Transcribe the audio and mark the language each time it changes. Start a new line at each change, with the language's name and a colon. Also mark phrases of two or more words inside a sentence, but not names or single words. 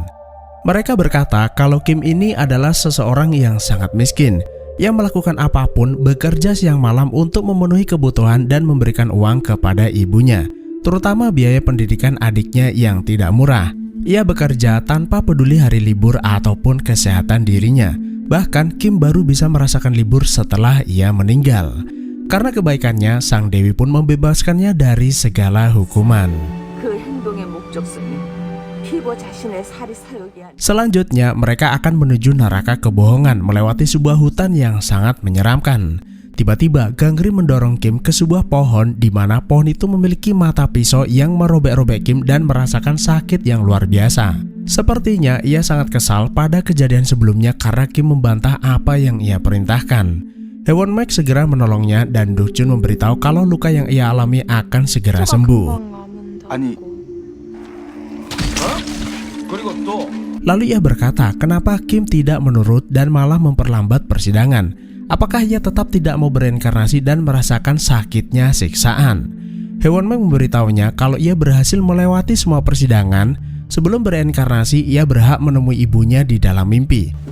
Indonesian: Mereka berkata kalau Kim ini adalah seseorang yang sangat miskin, yang melakukan apapun, bekerja siang malam untuk memenuhi kebutuhan dan memberikan uang kepada ibunya, terutama biaya pendidikan adiknya yang tidak murah. Ia bekerja tanpa peduli hari libur ataupun kesehatan dirinya. Bahkan Kim baru bisa merasakan libur setelah ia meninggal. Karena kebaikannya, sang dewi pun membebaskannya dari segala hukuman.
Korean: 그 행동의 목적성이 피보 자신의 살이 사욕이 아니
Indonesian: Selanjutnya, mereka akan menuju neraka kebohongan melewati sebuah hutan yang sangat menyeramkan. Tiba-tiba, Gangrim mendorong Kim ke sebuah pohon di mana pohon itu memiliki mata pisau yang merobek-robek Kim dan merasakan sakit yang luar biasa. Sepertinya ia sangat kesal pada kejadian sebelumnya karena Kim membantah apa yang ia perintahkan. Hwon Mek segera menolongnya dan Dukjun memberitahu kalau luka yang ia alami akan segera sembuh.
Korean: 아니 그리고 또
Indonesian: Lalu ia berkata, kenapa Kim tidak menurut dan malah memperlambat persidangan? Apakah ia tetap tidak mau bereinkarnasi dan merasakan sakitnya siksaan? Hwon Mek memberitahunya kalau ia berhasil melewati semua persidangan. Sebelum bereinkarnasi, ia berhak menemui ibunya di dalam mimpi.